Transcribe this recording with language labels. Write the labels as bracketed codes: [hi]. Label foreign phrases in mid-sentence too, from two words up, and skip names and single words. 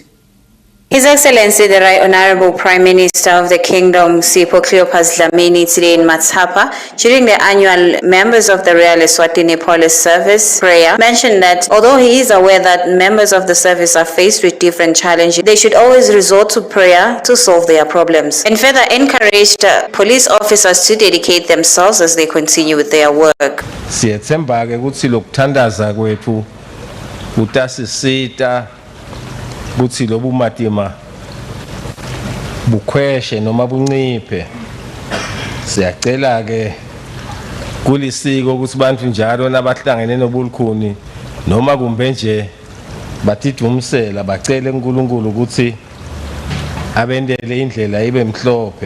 [en] His Excellency the Right Honorable Prime Minister of the Kingdom, Sipho Cleopas Dlamini, today in Matsapa, during the annual Members of the Royal Eswatini Police Service prayer, mentioned that although he is aware that members of the service are faced with different challenges, they should always resort to prayer to solve their problems, and further encouraged police officers to dedicate themselves as they continue with their work. [ss] Siyethemba-ke ukuthi lokuthandaza kwethu utasisita ukuthi lobu matima bukhweshe noma bunciphe. Siyacela ke kulisiko ukuthi bantu njalo nabahlangene nobulukhuni noma kumbe nje bathidumisela bacele uNkulunkulu ukuthi abendele indlela ibe mhlophe.